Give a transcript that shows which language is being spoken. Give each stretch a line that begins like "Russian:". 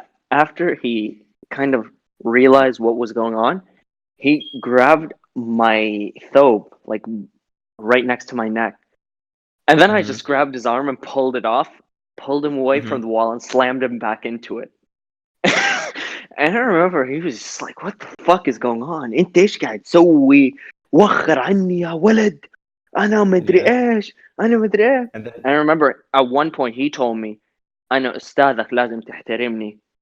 English: after he kind of realized what was going on, he grabbed my thobe like right next to my neck, and then I Mhm. just grabbed his arm and pulled it off, pulled him away from Mhm. the wall, and slammed him back into it. And I remember he was just like, "What the fuck is going on?
Arabic: انت ايش قاعد تسوي؟ وخر عني يا ولد. أنا مدري
English: Yeah.
Arabic: إيش. أنا مدري إيه."
English: And then And I remember at one point he told me,
Arabic: "أنا أستاذك لازم تحترمني."